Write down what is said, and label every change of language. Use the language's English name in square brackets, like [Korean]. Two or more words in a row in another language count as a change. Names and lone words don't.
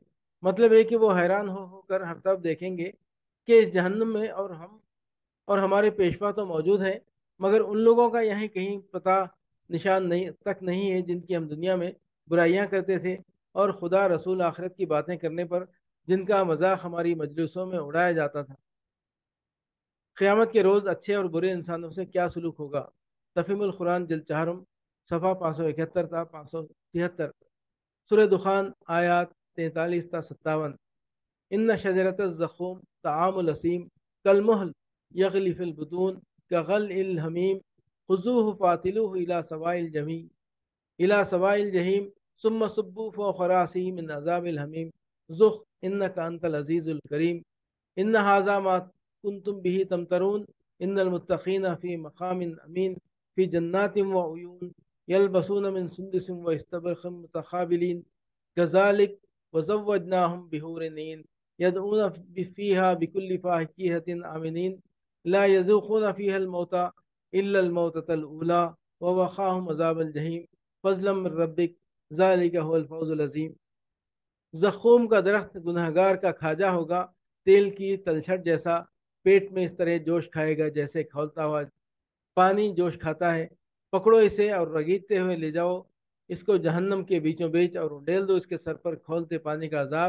[Hindi] मतलब है कि वो हैरान हो होकर हर तरफ देखेंगे कि इस जहन्नुम में हम और हमारे पेशवा तो मौजूद हैं, मगर उन लोगों का यहीं कहीं पता निशान नहीं तक नहीं है जिनकी हम दुनिया में बुराइयां करते थे और खुदा रसूल आखिरत की बातें करने पर जिनका मजाक हमारी मजलिसों में उड़ाया जाता था। क़यामत के रोज़ अच्छे और बुरे इंसानों से क्या सलूक होगा। तफहीमुल कुरान जिल्द चाहरम सफ़ा 571 था 573। सूरह दुखान आयात 43 था 57। [Arabic] إن شجرت الزقوم طعام الأثيم كالمهل يغلي في البطون كغلي الحميم خذوه فاعتلوه إلى سواء الجحيم ثم صبوا فوق رأسه من عذاب الحميم ذق إنك أنت العزيز الكريم إن هذا ما كنتم به تمترون إن المتقين في مقام أمين في جنات وعيون يلبسون من سندس وإستبرق متقابلين كذلك وزوجناهم بحور عين يدعون فيها بكل فاكهة آمنين لا يذوقون فيها الموت إلا الموتة الأولى ووقاهم عذاب الجحيم فضلا من ربك ذلك هو الفوز العظيم. [Hindi] ज़क़ूम का दरख्त गुनहगार का खाजा होगा, तेल की तलछट जैसा। पेट में इस तरह जोश खाएगा जैसे खौलता हुआ पानी जोश खाता है। पकड़ो इसे और रगीदते हुए ले जाओ इसको जहन्नम के बीचों बीच और उंडेल दो इसके सर पर खौलते पानी का अजाब।